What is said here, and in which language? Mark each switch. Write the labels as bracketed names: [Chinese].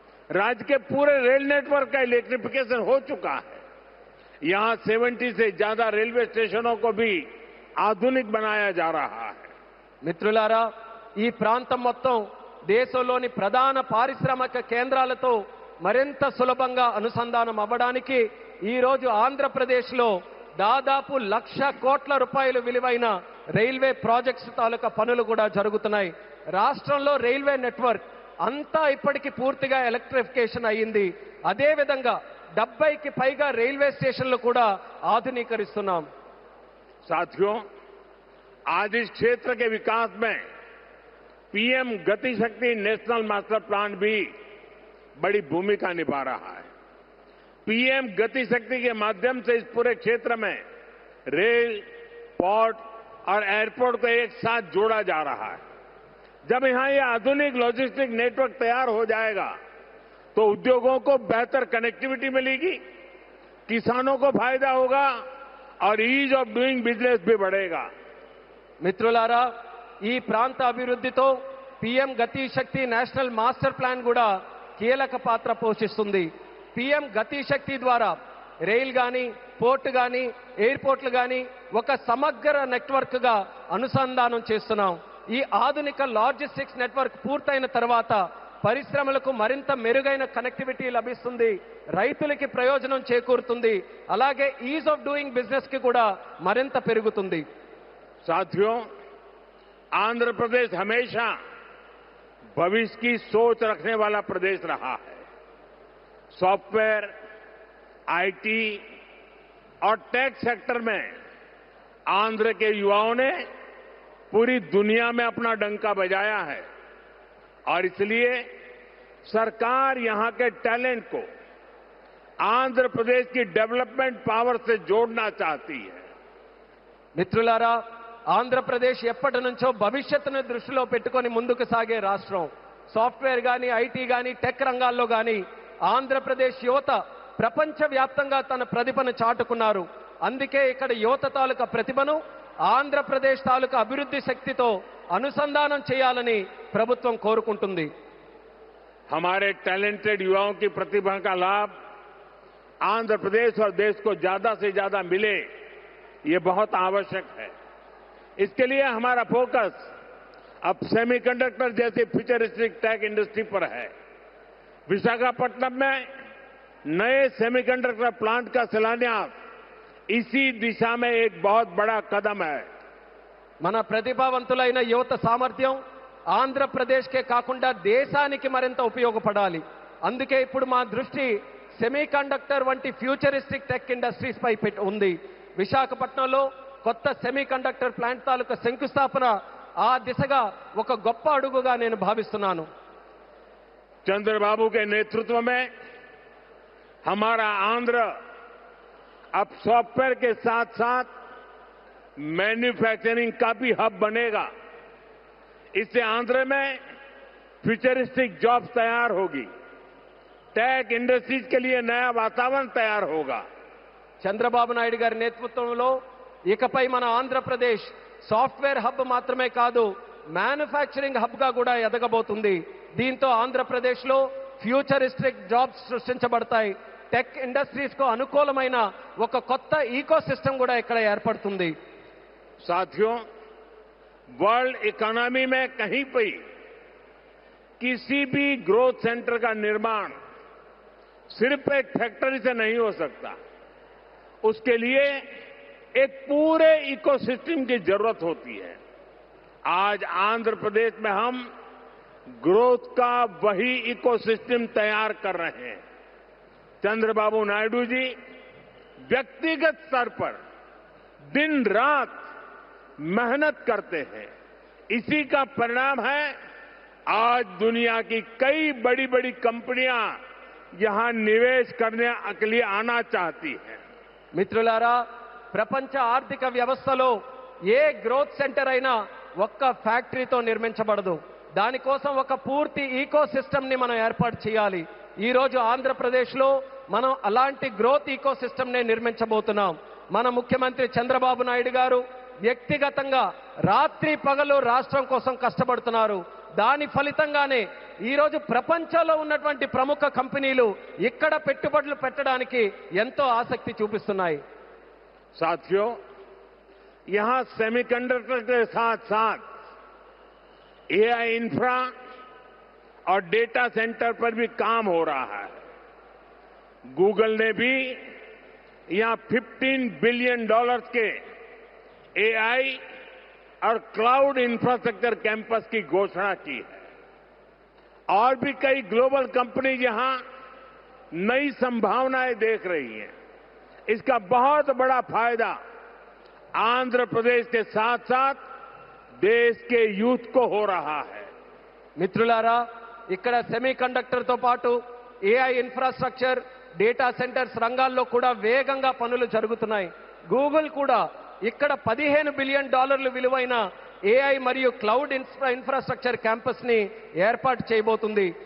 [Hindi] राज्य के पूरे रेल नेटवर्क का इलेक्ट्रिफिकेशन हो चुका है. यहां 70 से ज्यादा रेलवे स्टेशनों को भी आधुनिक बनाया जा रहा है. [Telugu] మిత్రులారా, ఈ ప్రాంతం మొత్తం దేశంలోని ప్రధాన పారిశ్రామిక కేంద్రాలతో మరింత సులభంగా అనుసంధానం అవ్వడానికి ఈ రోజు ఆంధ్రప్రదేశ్లో దాదాపు 1,00,000 కోట్ల రూపాయలు విలువైన రైల్వే ప్రాజెక్ట్స్ తాలూకా పనులు కూడా జరుగుతున్నాయి. రాష్ట్రంలో రైల్వే నెట్వర్క్ అంతా ఇప్పటికీ పూర్తిగా ఎలక్ట్రిఫికేషన్ అయ్యింది. అదేవిధంగా 70కి పైగా రైల్వే స్టేషన్లు కూడా ఆధునీకరిస్తున్నాం. [Hindi] साथियों, आज इस क्षेत्र के विकास में पीएम गति शक्ति नेशनल मास्टर प्लान भी बड़ी भूमिका निभा रहा है. पीएम गति शक्ति के माध्यम से इस पूरे क्षेत्र में रेल, पोर्ट और एयरपोर्ट को एक साथ जोड़ा जा रहा है. जब यहां ये आधुनिक लॉजिस्टिक नेटवर्क तैयार हो जाएगा तो उद्योगों को बेहतर कनेक्टिविटी मिलेगी, किसानों को फायदा होगा और ईज ऑफ डूइंग बिजनेस भी बढ़ेगा. [Telugu] మిత్రులారా, ఈ ప్రాంత అభివృద్ధితో పీఎం గతి శక్తి నేషనల్ మాస్టర్ ప్లాన్ కూడా కీలక పాత్ర పోషిస్తుంది. పీఎం గతి శక్తి ద్వారా రైల్ గాని, పోర్ట్ గాని, ఎయిర్పోర్ట్లు గాని ఒక సమగ్ర నెట్వర్క్ గా అనుసంధానం చేస్తున్నాం. ఈ ఆధునిక లాజిస్టిక్స్ నెట్వర్క్ పూర్తయిన తర్వాత పరిశ్రమలకు మరింత మెరుగైన కనెక్టివిటీ లభిస్తుంది, రైతులకి ప్రయోజనం చేకూరుతుంది, అలాగే ఈజ్ ఆఫ్ డూయింగ్ బిజినెస్ కి కూడా మరింత పెరుగుతుంది. [Hindi] साथियों, आंध्र प्रदेश हमेशा भविष्य की सोच रखने वाला प्रदेश रहा है. सॉफ्टवेयर, आईटी और टेक सेक्टर में आंध्र के युवाओं ने पूरी दुनिया में अपना डंका बजाया है और इसलिए सरकार यहां के टैलेंट को आंध्र प्रदेश की डेवलपमेंट पावर से जोड़ना चाहती है. [Telugu] మిత్రులారా, ఆంధ్రప్రదేశ్ ఎప్పటి నుంచో భవిష్యత్తును దృష్టిలో పెట్టుకొని ముందుకు సాగే రాష్ట్రం. సాఫ్ట్వేర్ గాని, ఐటీ గాని, టెక్ రంగాల్లో గాని ఆంధ్రప్రదేశ్ యువత ప్రపంచవ్యాప్తంగా తన ప్రతిభను చాటుకున్నారు. అందుకే ఇక్కడ యువత తాలూకా ప్రతిభను ఆంధ్రప్రదేశ్ తాలూకా అభివృద్ధి శక్తితో అనుసంధానం చేయాలని ప్రభుత్వం కోరుకుంటుంది. [Hindi] हमारे टैलेंटेड युवाओं की प्रतिभा का लाभ आंध्र प्रदेश और देश को ज्यादा से ज्यादा मिले, ये बहुत आवश्यक है. इसके लिए हमारा फोकस अब सेमीकंडक्टर जैसी फ्यूचरिस्टिक टेक इंडस्ट्री पर है. विशाखापट्टनम में नए सेमीकंडक्टर प्लांट का शिलान्यास इसी दिशा में एक बहुत बड़ा कदम है. [Telugu] మన ప్రతిభావంతులైన యువత సామర్థ్యం ఆంధ్రప్రదేశ్కే కాకుండా దేశానికి మరింత ఉపయోగపడాలి. అందుకే ఇప్పుడు మా దృష్టి సెమీకండక్టర్ వంటి ఫ్యూచరిస్టిక్ టెక్ ఇండస్ట్రీస్ పై ఉంది. విశాఖపట్నంలో కొత్త సెమీకండక్టర్ ప్లాంట్ తాలూకా శంకుస్థాపన ఆ దిశగా ఒక గొప్ప అడుగుగా నేను భావిస్తున్నాను. [Hindi] चंद्रबाबू के नेतृत्व में हमारा आंध्र अब सॉफ्टवेयर के साथ साथ मैन्युफैक्चरिंग का भी हब बनेगा. इससे आंध्र में फ्यूचरिस्टिक जॉब्स तैयार होगी, टेक इंडस्ट्रीज के लिए नया वातावरण तैयार होगा. [Telugu] చంద్రబాబు నాయుడు గారి నేతృత్వంలో ఇకపై మన ఆంధ్రప్రదేశ్ సాఫ్ట్వేర్ హబ్ మాత్రమే కాదు, మ్యానుఫ్యాక్చరింగ్ హబ్ గా కూడా ఎదగబోతుంది. దీంతో ఆంధ్రప్రదేశ్ లో ఫ్యూచరిస్టిక్ జాబ్స్ సృష్టించబడతాయి. టెక్ ఇండస్ట్రీస్ కు అనుకూలమైన ఒక కొత్త ఈకో సిస్టమ్ కూడా ఇక్కడ ఏర్పడుతుంది. [Hindi] साथियों, वर्ल्ड इकोनॉमी में कहीं भी किसी भी ग्रोथ सेंटर का निर्माण सिर्फ एक फैक्ट्री से नहीं हो सकता. उसके लिए एक पूरे इकोसिस्टम की जरूरत होती है। आज आंध्र प्रदेश में हम ग्रोथ का वही इकोसिस्टम तैयार कर रहे हैं। चंद्रबाबू नायडू जी व्यक्तिगत स्तर पर दिन रात मेहनत करते हैं। इसी का परिणाम है आज दुनिया की कई बड़ी बड़ी कंपनियां यहां निवेश करने के लिए आना चाहती हैं। [Telugu] మిత్రులారా, ప్రపంచ ఆర్థిక వ్యవస్థలో ఏ గ్రోత్ సెంటర్ అయినా ఒక్క ఫ్యాక్టరీతో నిర్మించబడదు. దానికోసం ఒక పూర్తి ఈకో సిస్టమ్ ని మనం ఏర్పాటు చేయాలి. ఈ రోజు ఆంధ్రప్రదేశ్లో మనం అలాంటి గ్రోత్ ఈకో సిస్టమ్ ని నిర్మించబోతున్నాం. మన ముఖ్యమంత్రి చంద్రబాబు నాయుడు గారు వ్యక్తిగతంగా రాత్రి పగలు రాష్ట్రం కోసం కష్టపడుతున్నారు. దాని ఫలితంగానే ఈ రోజు ప్రపంచంలో ఉన్నటువంటి ప్రముఖ కంపెనీలు ఇక్కడ పెట్టుబడులు పెట్టడానికి ఎంతో ఆసక్తి చూపిస్తున్నాయి. [Hindi] साथियों, यहां सेमीकंडक्टर के साथ साथ एआई इंफ्रा और डेटा सेंटर पर भी काम हो रहा है। गूगल ने भी यहां $15 बिलियन के एआई और क्लाउड इंफ्रास्ट्रक्चर कैंपस की घोषणा की है। और भी कई ग्लोबल कंपनी यहां नई संभावनाएं देख रही हैं। इसका बहुत बड़ा फायदा आंध्र प्रदेश के साथ साथ देश के यूथ को हो रहा है। [Telugu] మిత్రులారా, ఇక్కడ సెమీ కండక్టర్తో పాటు ఏఐ ఇన్ఫ్రాస్ట్రక్చర్, డేటా సెంటర్స్ రంగాల్లో కూడా వేగంగా పనులు జరుగుతున్నాయి. గూగుల్ కూడా ఇక్కడ $15 బిలియన్ విలువైన ఏఐ మరియు క్లౌడ్ ఇన్ఫ్రాస్ట్రక్చర్ క్యాంపస్ ని ఏర్పాటు చేయబోతుంది.